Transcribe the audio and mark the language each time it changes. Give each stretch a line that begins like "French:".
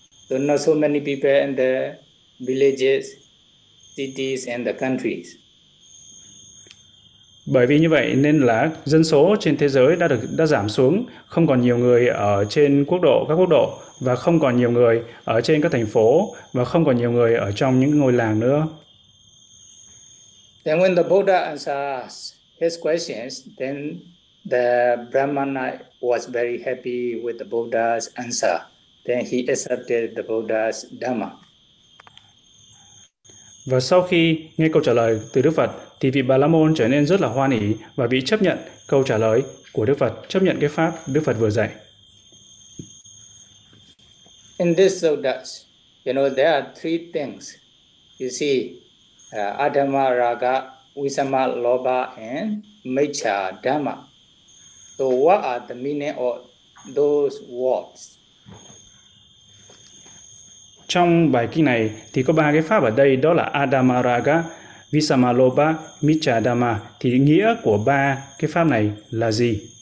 English: There are not so many people in the villages, cities and the countries.
Vietnamese: Bởi vì như vậy nên là dân số trên thế giới đã giảm xuống, không còn nhiều người ở trên quốc độ, các quốc độ, và không còn nhiều người ở trên các thành phố, và không còn nhiều người ở trong những ngôi làng nữa.
English: Then when the Buddha answers his questions, then the Brahmana was very happy with the Buddha's answer. Then he accepted the Buddha's Dhamma.
Vietnamese: Và sau khi nghe câu trả lời từ Đức Phật, thì vị Bà La Môn trở nên rất là hoan hỷ và vị chấp nhận câu trả lời của Đức Phật, chấp nhận cái pháp Đức Phật vừa dạy.
English: In this suttas, you know, there are three things. You see, adhamma raga, visama loba, and mecha dhamma. So what are the meaning of those words?
Vietnamese: Trong bài kinh này thì có ba cái pháp ở đây, đó là Adamaraga, Visamaloba, Michadama. Thì nghĩa của ba cái pháp này là gì?